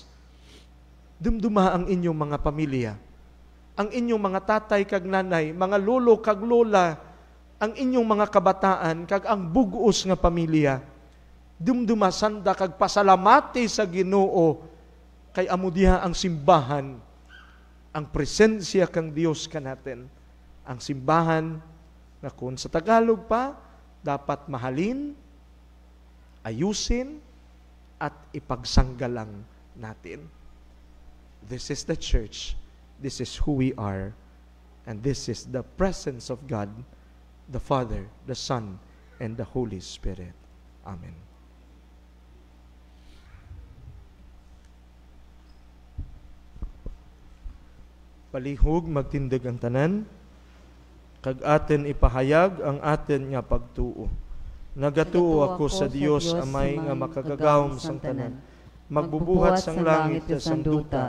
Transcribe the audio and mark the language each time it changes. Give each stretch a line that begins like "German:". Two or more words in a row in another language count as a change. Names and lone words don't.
Hiligaynon: Dumduma ang inyong mga pamilya, ang inyong mga tatay kag nanay, mga lolo kag lola, ang inyong mga kabataan, kag ang bugos nga pamilya. Dumduma sanda kag pasalamati sa Ginoo, kay amo diha ang simbahan, ang presensya kang Dios ka natin.
Filipino: Ang simbahan, na kung sa Tagalog pa, dapat mahalin, ayusin, at ipagsanggalang natin.
English: This is the church. This is who we are. And this is the presence of God, the Father, the Son, and the Holy Spirit. Amen.
Hiligaynon: Palihog magtindig ang tanan, kag atin ipahayag ang atin nga pagtuo. Nagatuo ako sa Dios Amay nga makagagahom sang tanan, magbubuhat sang langit at sang duta.